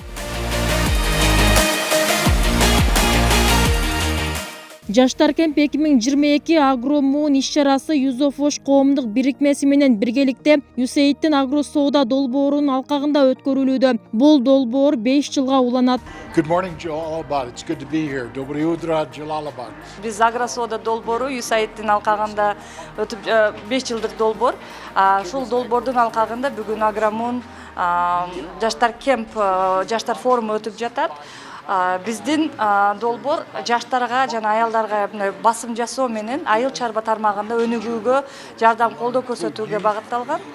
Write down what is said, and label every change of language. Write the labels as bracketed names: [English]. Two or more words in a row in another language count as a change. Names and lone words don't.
[Kyrgyz] Жаштар кемп 2022 Агро Муун иш-чарасы Юзофош коомдук бирикмеси менен биргеликте USAID-тин агро соода долбоорунун алкагында өткөрүлүүдө. Бул долбоор 5 жылга уланат. [English] Good morning, Jalalabad. It's good to be here. [Russian] Доброе утро, [English] Jalalabad. [Kyrgyz] Биз агро соода долбоору USAID-тин алкагында өтүп 5 жылдык долбоор. Ушул долбоордун алкагында бүгүн Агро Муун жаштар кемп, жаштар форуму өтүп жатат. Биздин долбоор жаштарга жана аялдарга басым жасоо менен айыл чарба тармагында өнүгүүгө, жардам колдоо көрсөтүүгө багытталган.